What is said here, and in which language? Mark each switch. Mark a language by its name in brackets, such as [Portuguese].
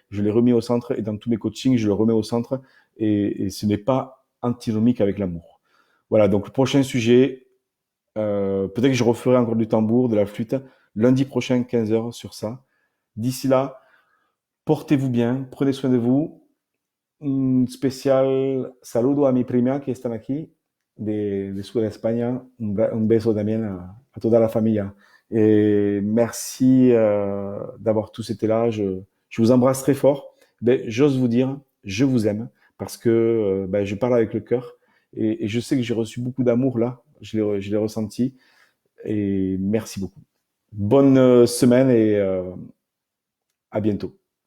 [French] Je l'ai remis au centre et dans tous mes coachings, je le remets au centre. Et ce n'est pas antinomique avec l'amour. Voilà, donc le prochain sujet, peut-être que je referai encore du tambour, de la flûte, lundi prochain, 15 heures sur ça. D'ici là, portez-vous bien, prenez soin de vous. [Spanish] Un especial saludo a mi prima que están aquí de Sur de España. Un beso también a toda la familia. [French] Et merci d'avoir tous été là. Je vous embrasse très fort. Ben, j'ose vous dire, je vous aime parce que ben, je parle avec le cœur et je sais que j'ai reçu beaucoup d'amour là. Je l'ai ressenti et merci beaucoup. Bonne semaine et à bientôt.